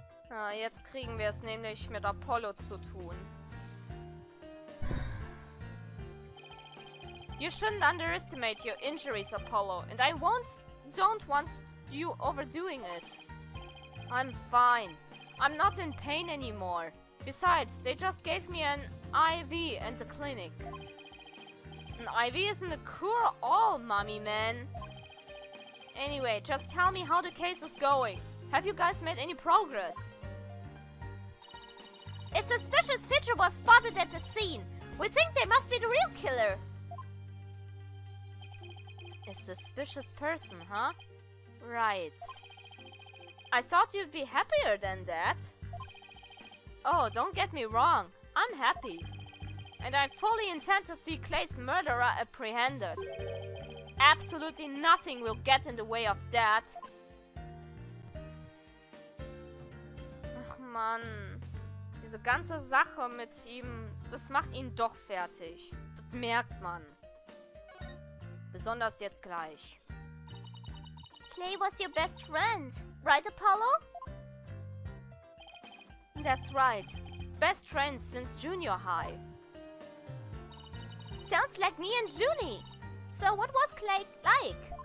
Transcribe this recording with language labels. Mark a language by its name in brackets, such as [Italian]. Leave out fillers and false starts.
[German] Ah, jetzt kriegen wir es nämlich mit Apollo zu tun. [English] You shouldn't underestimate your injuries, Apollo, and I don't want you overdoing it. I'm fine. I'm not in pain anymore. Besides, they just gave me an IV at the clinic. An IV isn't a cure-all, mommy man. Anyway, just tell me how the case is going. Have you guys made any progress? A suspicious figure was spotted at the scene. We think they must be the real killer. A suspicious person, huh? Right. I thought you'd be happier than that. Oh, don't get me wrong. I'm happy. And I fully intend to see Clay's murderer apprehended. Absolutely nothing will get in the way of that. [German] Ach Mann. Diese ganze Sache mit ihm, das macht ihn doch fertig. Das merkt man. Besonders jetzt gleich. [English] Clay was your best friend, right, Apollo? That's right. Best friends since junior high. Sounds like me and Junie. So what was Clay like?